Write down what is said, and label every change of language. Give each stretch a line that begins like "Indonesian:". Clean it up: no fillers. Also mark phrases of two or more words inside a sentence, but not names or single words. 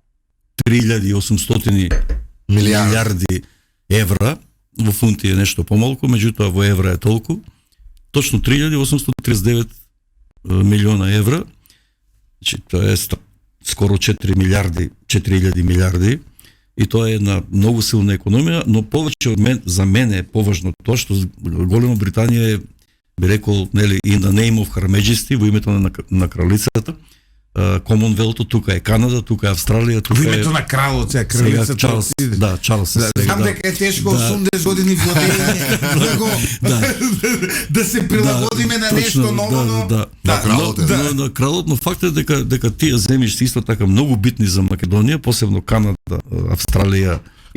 Macedonian: 3800 милиарди евра, во фунти е нешто помалку, меѓутоа во евра е толку, точно 3839 милиона евра, значи тоа е скоро 4 милиарди, 4000 милиарди, и тоа е една многу силна економија, но повеќе од за мене е поважно тоа што голема Британија е, би рекол, нели,
English: in the name of Her Majesty,
Macedonian: во името на кралицата, Комонвелто, тука е Канада, тука е Австралија, тука е... Во името на кралот, сега кралицата. Чарлс, да, Чарлс сега. Знам дека е тешко 80 години владење, да се прилагодиме на нешто ново, но... На кралот, но факт е дека тие земји се исто така многу битни за Македонија, посебно Канада, Австралија и